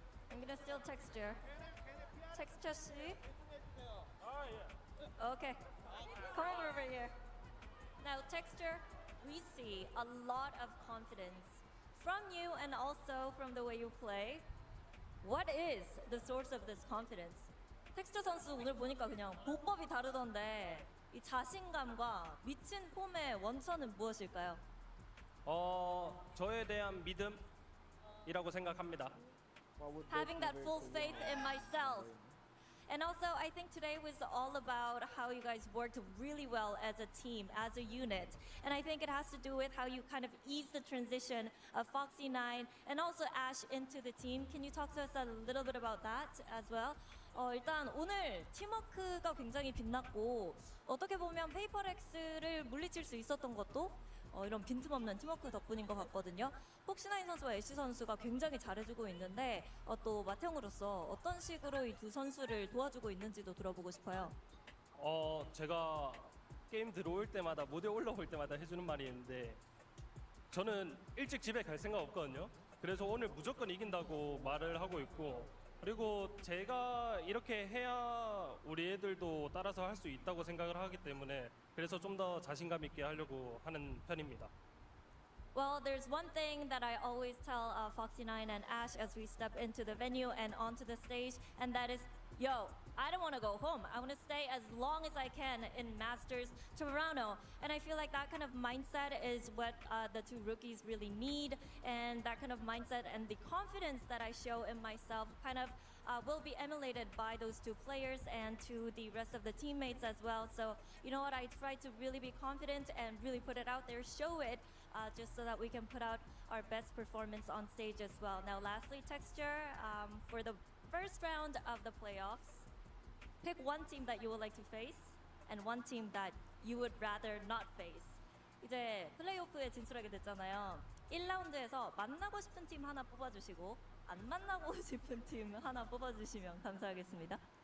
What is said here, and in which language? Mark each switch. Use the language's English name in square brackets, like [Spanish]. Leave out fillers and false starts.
[English] I'm gonna steal Texture. Texture, see? Okay, come over here. Now, Texture, we see a lot of confidence from you and also from the way you play, what is the source of this confidence? [Korean] 텍스처 선수 오늘 보니까 그냥 보법이 다르던데 이 자신감과 미친 폼의 원천은 무엇일까요? 저에 대한 믿음이라고 생각합니다. [English] Having that full faith in myself. And also, I think today was all about how you guys worked really well as a team, as a unit. And I think it has to do with how you kind of ease the transition of Foxy9 and also Ash into the team. Can you talk to us a little bit about that as well? [Korean] 일단 오늘 팀워크가 굉장히 빛났고 어떻게 보면 페이퍼렉스를 물리칠 수 있었던 것도 이런 빈틈없는 팀워크 덕분인 것 같거든요. 폭시9 선수와 애쉬 선수가 굉장히 잘해주고 있는데 또 마태형으로서 어떤 식으로 이 두 선수를 도와주고 있는지도 들어보고 싶어요. 제가 게임 들어올 때마다 무대 올라올 때마다 해주는 말이 있는데 저는 일찍 집에 갈 생각 없거든요. 그래서 오늘 무조건 이긴다고 말을 하고 있고 그리고 제가 이렇게 해야 우리 애들도 따라서 할 수 있다고 생각을 하기 때문에 그래서 좀 더 자신감 있게 하려고 하는 편입니다. [English] Well, there's one thing that I always tell Foxy9 and Ash as we step into the venue and onto the stage, and that is, yo, I don't want to go home. I want to stay as long as I can in Masters Toronto. And I feel like that kind of mindset is what the two rookies really need, and that kind of mindset and the confidence that I show in myself kind of will be emulated by those two players and to the rest of the teammates as well. So, you know what, I try to really be confident and really put it out there, show it, just so that we can put out our best performance on stage as well. Now, lastly, Texture, for the first round of the playoffs, pick one team that you would like to face and one team that you would rather not face. [Korean] 이제 플레이오프에 진출하게 됐잖아요. 1라운드에서 만나고 싶은 팀 하나 뽑아주시고 안 만나고 싶은 팀 하나 뽑아주시면 감사하겠습니다.